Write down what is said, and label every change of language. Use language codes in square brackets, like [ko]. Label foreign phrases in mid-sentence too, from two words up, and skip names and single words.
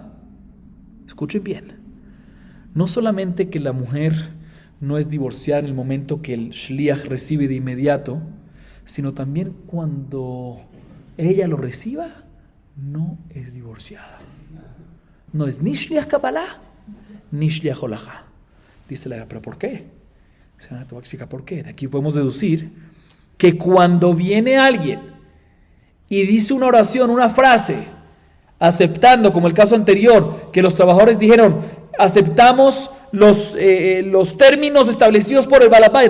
[es] Escuchen bien. No solamente que la mujer no es divorciada en el momento que el shliach recibe de inmediato, sino también cuando ella lo reciba, no es divorciada. No es ni [he] שליח קבלה, [es] ni [he] שליח הולכה. [es] Dice la, ¿pero por qué? Te voy a explicar por qué. De aquí podemos deducir que cuando viene alguien y dice una oración, una frase, aceptando, como el caso anterior, que los trabajadores dijeron, aceptamos los términos establecidos por el balabait.